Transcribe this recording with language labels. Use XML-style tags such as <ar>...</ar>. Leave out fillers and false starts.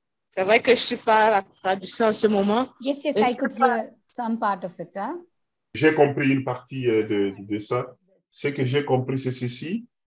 <fr>C'est vrai que je ne suis pas à la traduction en ce moment.</fr> <en>Yes, I could hear some part of it. Huh?</en> <fr>J'ai compris une partie de ça. Ce que j'ai compris, c'est ceci.</fr>